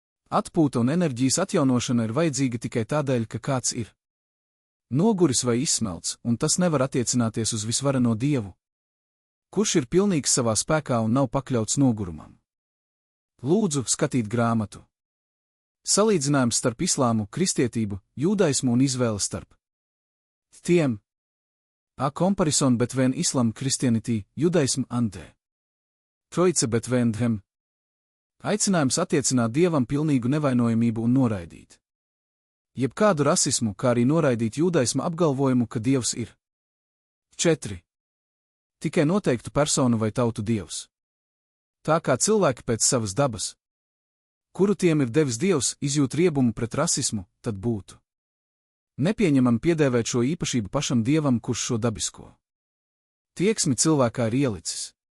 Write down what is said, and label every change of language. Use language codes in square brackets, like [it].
[lv] Atpūta un enerģijas atjaunošana ir vajadzīga tikai tādēļ, ka kāds ir noguris vai izsmelts, un tas nevar attiecināties uz visvareno Dievu, kurš ir pilnīgs savā spēkā un nav pakļauts nogurumam. Lūdzu skatīt grāmatu Salīdzinājums starp islāmu, kristietību, jūdaismu un izvēle starp tiem. [en] A comparison between Islam, Christianity, Judaism and the Troice between them. [lv] Aicinājums attiecināt Dievam pilnīgu nevainojamību un noraidīt jebkādu rasismu, kā arī noraidīt jūdaisma apgalvojumu, ka Dievs ir 4. Tikai noteiktu personu vai tautu Dievs. Tā kā cilvēki pēc savas dabas, kuru tiem ir devis Dievs, izjūt riebumu pret rasismu, tad būtu nepieņemam piedēvēt šo īpašību pašam Dievam, kurš šo dabisko tieksmi cilvēkā ir ielicis.